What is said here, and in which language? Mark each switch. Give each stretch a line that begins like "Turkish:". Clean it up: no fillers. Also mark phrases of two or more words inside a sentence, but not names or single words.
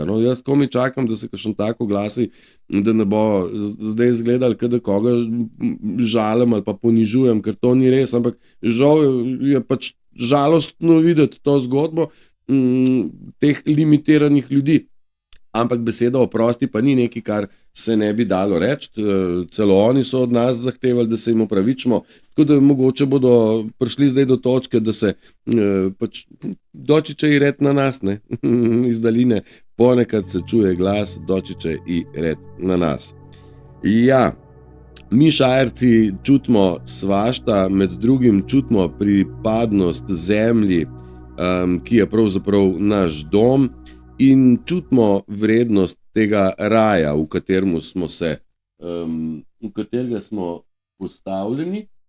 Slovenian: No, jaz komi čakam, da se kakšen tako glasi, da ne bo zdaj izgledal, da koga žalim ali pa ponižujem, ker to ni res, ampak žal je pač žalostno videti to zgodbo teh limitiranih ljudi. Ampak beseda oprosti pa ni nekaj, kar se ne bi dalo reči. Celo oni so od nas zahtevali, da se jim opravičimo. Tako da mogoče bodo prišli zdaj do točke, da se pač
Croatian: dočiče i red na nas,
Slovenian: ne?
Croatian: Iz daljine ponekad se čuje glas, dočiče i red na nas.
Slovenian: Ja, mi Šajerci čutimo svašta, med drugim čutimo pripadnost zemlji, ki je pravzaprav naš dom, in čutimo vrednost tega raja, v katerem smo se, v katerega smo postavljeni.